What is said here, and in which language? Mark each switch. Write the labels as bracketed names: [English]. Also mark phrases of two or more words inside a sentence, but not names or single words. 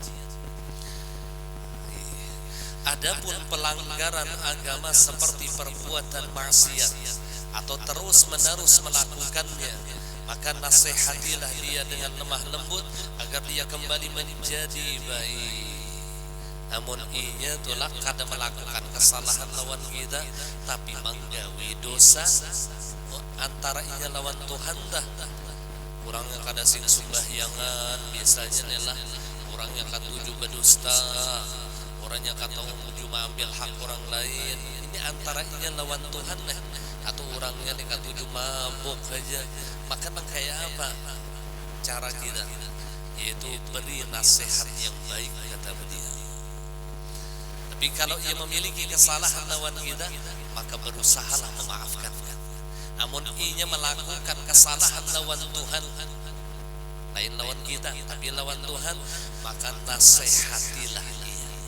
[Indonesian] Adapun pelanggaran agama seperti perbuatan maksiat atau terus-menerus melakukannya, maka nasihatilah dia dengan lemah lembut agar dia kembali menjadi baik. [Banjar] Amun inya tulah kada melakukan kesalahan lawan kita tapi manggawi dosa antara inya lawan Tuhan dah. Orang yang kada sing sembahyangan biasanya adalah orang yang katuju berdusta, orang yang kata tuju mengambil hak orang lain. Ini antara inya lawan Tuhan lah. Atau orangnya yang katuju mabuk saja. Maka kayak apa cara kita? [Indonesian] Yaitu beri nasihat yang baik kata beliau. Tapi kalau ia memiliki kesalahan lawan kita, maka berusahalah memaafkan. Namun ianya melakukan kesalahan lawan Tuhan, lain lawan kita, tapi lawan Tuhan, maka nasihatilah ia.